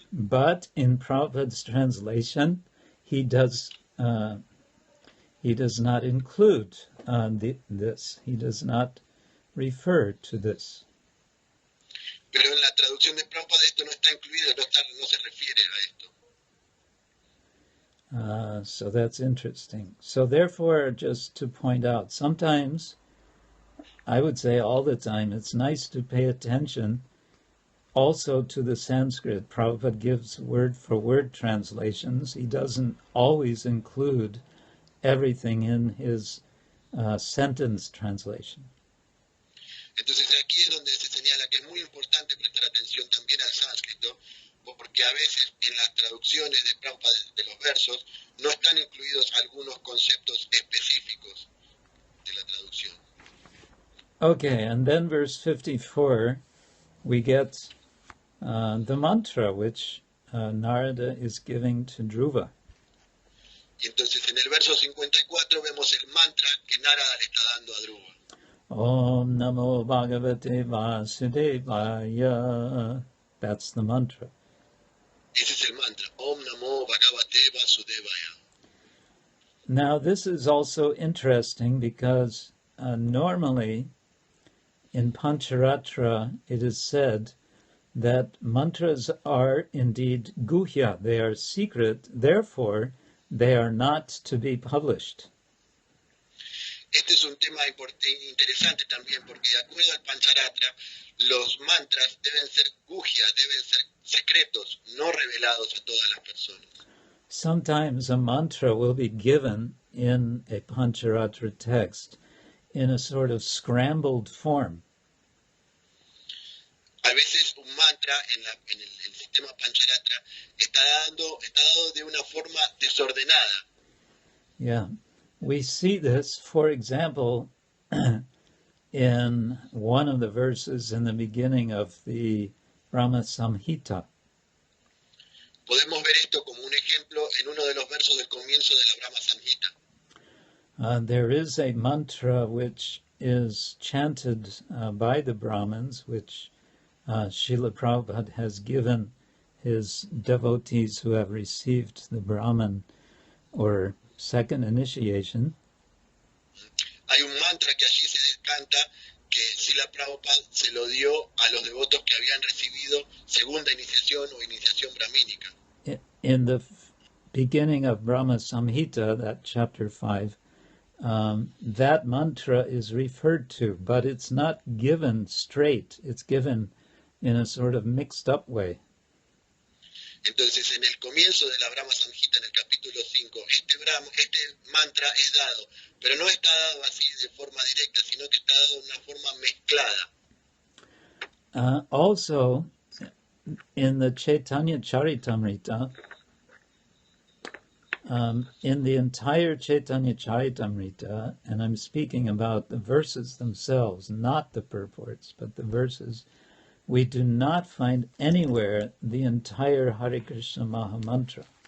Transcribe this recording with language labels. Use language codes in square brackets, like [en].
[en] But in Prabhupada's translation, he does not include this. He does not refer to this. [es] Pero en la traducción de Prabhupada esto no está incluido, no se refiere a esto. [en] So that's interesting. So therefore, just to point out, sometimes, I would say all the time, it's nice to pay attention also to the Sanskrit. Prabhupada gives word-for-word translations. He doesn't always include everything in his sentence translation. [es] Entonces aquí es donde se señala que es muy importante prestar atención también al sánscrito, porque a veces en las traducciones de Prabhupada de los versos no están incluidos algunos conceptos específicos de la traducción. [en] Okay, and then verse 54, we get the mantra which Narada is giving to Dhruva. [es] Y entonces en el verso 54 vemos el mantra que Narada le está dando a Dhruva. [sa] Om Namo Bhagavate Vasudevaya. [en] That's the mantra. [es] Ese es el mantra. [sa] Om Namo Bhagavate Vasudevaya. [en] Now this is also interesting because normally in Pancharatra it is said that mantras are indeed guhya, they are secret, therefore they are not to be published. [es] Este es un tema interesante también, porque de acuerdo al Pancharatra, los mantras deben ser guhya, deben ser secretos, no revelados a todas las personas. [en] Sometimes a mantra will be given in a Pancharatra text in a sort of scrambled form. [es] A veces un mantra en el sistema Pancharatra está dado de una forma desordenada. [en] Yeah, we see this, for example, in one of the verses in the beginning of the Brahma Samhita. [es] Podemos ver esto como un ejemplo en uno de los versos del comienzo de la Brahma Samhita. [en] There is a mantra which is chanted by the Brahmins, which Srila Prabhupada has given his devotees who have received the Brahman or second initiation. [es] Hay un mantra que allí se canta que Srila Prabhupada se lo dio a los devotos que habían recibido segunda iniciación o iniciación brahmínica. [en] In the beginning of Brahma Samhita, that chapter 5, that mantra is referred to, but it's not given straight. It's given in a sort of mixed up way. [es] Entonces, en el comienzo de la Brahma Samhita, en el capítulo 5, este mantra es dado, pero no está dado así de forma directa, sino que está dado de una forma mezclada. [en] Also, in the Chaitanya Charitamrita, in the entire Chaitanya Charitamrita, and I'm speaking about the verses themselves, not the purports, but the verses, we do not find anywhere the entire Hare Krishna Mahamantra.